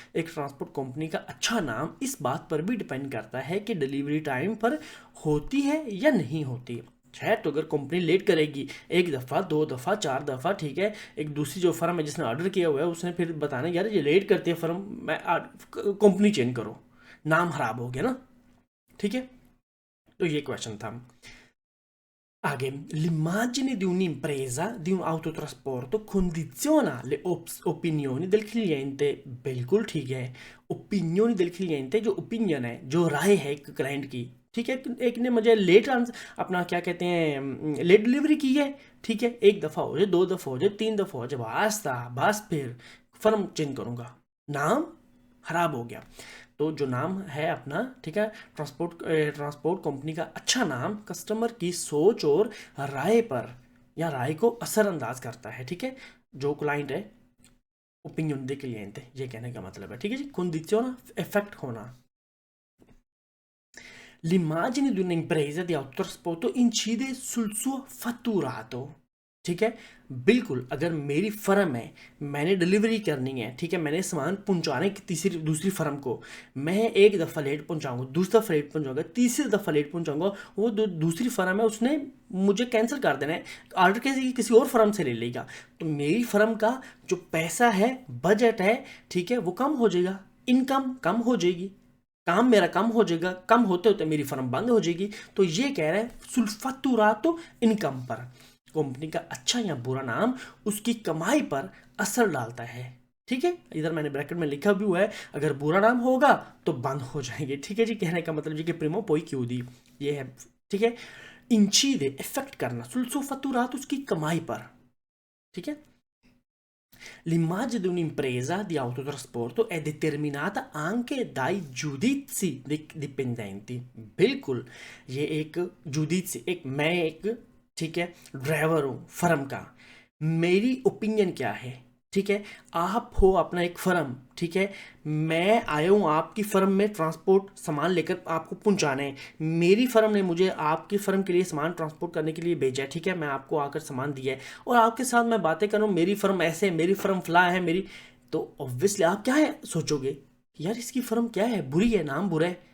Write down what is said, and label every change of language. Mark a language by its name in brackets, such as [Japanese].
[Hindi] एक transport company का अच्छा नाम इस बात पर भी डिपेंड करता है कि डिलीवरी टाइम पर होती है या नहीं होती है। तो अगर कंपनी लेट करेगी 1 दफ़ा, 2 दफ़ा, 4 दफ़ा, ठीक है, एक दूसरी जो फर्म है जिसने ऑर्डर किया हुआ है उसने फिर बताना, यार ये लेट करती है फर्म, मैं कंपनी चेंज करो, नाम खराब हो गया ना, ठीक है। तो ये क्वेश्चन था। आगे, [Italian] l'immagine di un'impresa, di un autotrasporto condiziona le opinioni del cliente। [Hindi] बिल्कुल ठीक है, ओपिनियन [Italian] del cliente, [Hindi] जो ओपिनियन है, जो राय है एक क्लाइंट की, ठीक है। एक ने मुझे लेट अपना क्या कहते हैं लेट डिलीवरी की है, ठीक है, 1 दफ़ा हो जाए, 2 दफ़ा हो जाए, 3 दफ़ा हो जाए, बस फिर फर्म चेंज करूँगा, नाम खराब हो गया। तो जो नाम है अपना, ठीक है, ट्रांसपोर्ट कंपनी का अच्छा नाम कस्टमर की सोच और राय पर, या राय को असरअंदाज करता है, ठीक है। जो क्लाइंट है, ओपिनियन दे क्लिएंट, ये कहने का मतलब है, ठीक है जी। कंडीशन इफेक्ट होना। [Italian] L'immagine di un'impresa di autotrasporto incide sul suo fatturato, [Hindi] ठीक है। बिल्कुल, अगर मेरी फर्म है, मैंने डिलीवरी करनी है, ठीक है, मैंने सामान पहुंचाने की दूसरी फर्म को, मैं 1 दफ़ा लेट पहुंचाऊंगा, दूसरा दफ़ा लेट पहुंचाऊंगा, तीसरी दफ़ा लेट पहुंचाऊंगा, वो दूसरी फर्म है उसने मुझे कैंसिल कर देना है, ऑर्डर किसी और फर्म से ले लेगा, तो मेरी फर्म का जो पैसा है, बजट है, ठीक है, वो कम हो जाएगा, इनकम कम हो जाएगी, काम मेरा कम हो जाएगा, कम होते होते मेरी फर्म बंद हो जाएगी। तो ये कह रहा है [Italian] सुल्फातुरातो [Hindi] इनकम पर, कंपनी का अच्छा या बुरा नाम उसकी कमाई पर असर डालता है, ठीक है। इधर मैंने ब्रैकेट में लिखा भी हुआ है, अगर बुरा नाम होगा तो बंद हो जाएंगे, ठीक है जी। कहने का मतलब जी कि प्रीमो पोई क्यों दी, ये है, ठीक है। इंचीदे इफेक्ट करना, [Italian] सुल्फातुरातो [Hindi] उसकी कमाई पर, ठीक है। [Italian] L'immagine di un'impresa di autotrasporto è determinata anche dai giudizi dei dipendenti। [Hindi] बिल्कुल, ये एक जुडिzi, मैं एक, ठीक है, ड्राइवर हूँ फर्म का, मेरी ओपिनियन क्या है, ठीक है। आप हो अपना एक फर्म, ठीक है, मैं आया हूँ आपकी फर्म में ट्रांसपोर्ट सामान लेकर आपको पहुँचाने है, मेरी फर्म ने मुझे आपकी फर्म के लिए सामान ट्रांसपोर्ट करने के लिए भेजा है, ठीक है, मैं आपको आकर सामान दिया है और आपके साथ मैं बातें करूँ, मेरी फर्म ऐसे है, मेरी फर्म फला है, मेरी, तो ऑब्वियसली आप क्या है सोचोगे, यार इसकी फर्म क्या है, बुरी है, नाम बुरा है,